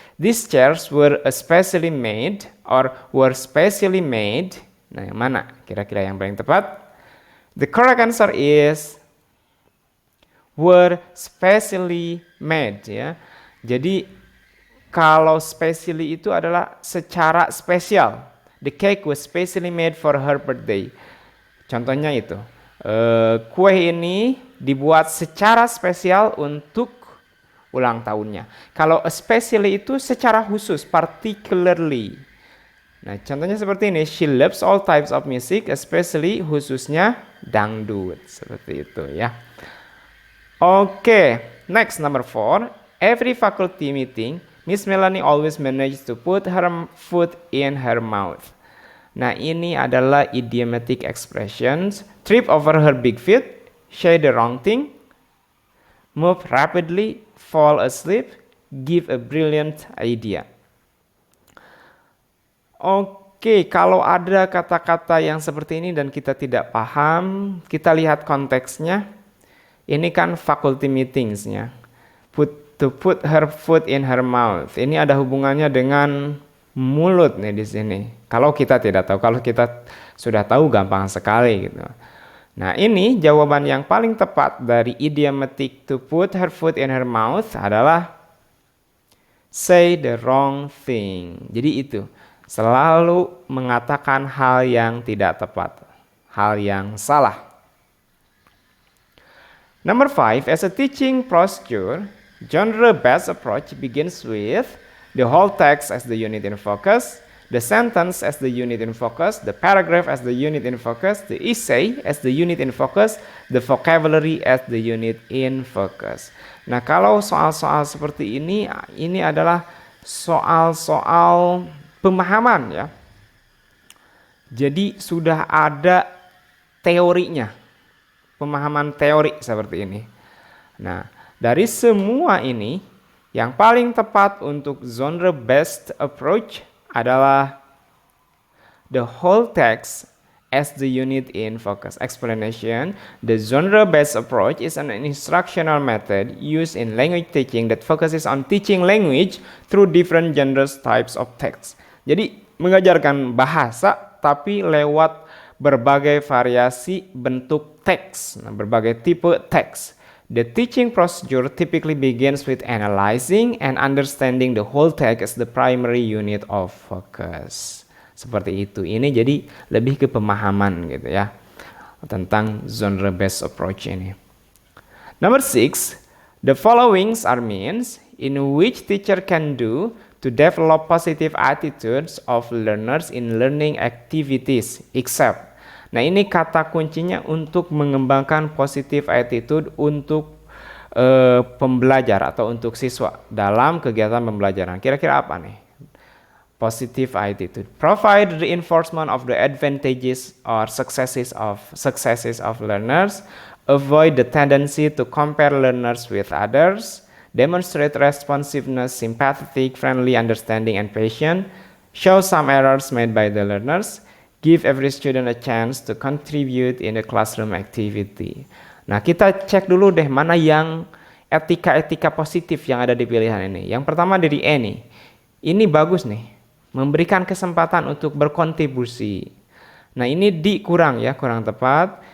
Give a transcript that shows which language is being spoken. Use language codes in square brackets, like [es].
[en] These chairs were especially made or were specially made. [id] Nah, yang mana kira-kira yang paling tepat? [en] The correct answer is were specially made, [id] ya. Jadi kalau specially itu adalah secara spesial. [en] The cake was specially made for her birthday. [id] Contohnya itu. Kue ini dibuat secara spesial untuk ulang tahunnya. Kalau especially itu secara khusus, particularly. Nah, contohnya seperti ini. [en] She loves all types of music, especially khususnya dangdut. [id] Seperti itu, ya. Oke, [en] next number 4. Every faculty meeting, Miss Melanie always managed to put her foot in her mouth. [id] Nah, ini adalah idiomatic expressions. [en] Trip over her big feet, say the wrong thing, move rapidly, fall asleep, give a brilliant idea. [id] Oke, kalau ada kata-kata yang seperti ini dan kita tidak paham, kita lihat konteksnya. Ini kan faculty meetingsnya. [en] To put her foot in her mouth. [id] Ini ada hubungannya dengan mulut nih di sini. Kalau kita tidak tahu, kalau kita sudah tahu gampang sekali gitu. Nah, ini jawaban yang paling tepat dari [en] idiomatic to put her foot in her mouth [id] adalah [en] say the wrong thing. [id] Jadi itu. Selalu mengatakan hal yang tidak tepat, hal yang salah. [en] Number 5, as a teaching procedure, genre-based approach begins with the whole text as the unit in focus, the sentence as the unit in focus, the paragraph as the unit in focus, the essay as the unit in focus, the vocabulary as the unit in focus. [id] Nah, kalau soal-soal seperti ini adalah soal-soal pemahaman, ya. Jadi sudah ada teorinya, pemahaman teori seperti ini. Nah, Dari semua ini, yang paling tepat untuk [en] genre-based approach [id] adalah [en] the whole text as the unit in focus. Explanation: the genre-based approach is an instructional method used in language teaching that focuses on teaching language through different genres types of text. [id] Jadi mengajarkan bahasa tapi lewat berbagai variasi bentuk teks, berbagai tipe teks. [en] The teaching procedure typically begins with analyzing and understanding the whole text as the primary unit of focus. [id] Seperti itu. Ini jadi lebih ke pemahaman gitu ya tentang genre based approach ini. [en] Number 6, the followings are means in which teacher can do to develop positive attitudes of learners in learning activities except. [id] Nah, ini kata kuncinya untuk mengembangkan positive attitude untuk pembelajar atau untuk siswa dalam kegiatan pembelajaran. Kira-kira apa nih? [en] Positive attitude. Provide reinforcement of the advantages or successes of learners. Avoid the tendency to compare learners with others. Demonstrate responsiveness, sympathetic, friendly, understanding, and patient. Show some errors made by the learners. Give every student a chance to contribute in the classroom activity. [id] Nah, kita cek dulu deh mana yang etika-etika positif yang ada di pilihan ini. Yang pertama dari E nih. Ini bagus nih. Memberikan kesempatan untuk berkontribusi. Nah, ini D kurang ya, kurang tepat.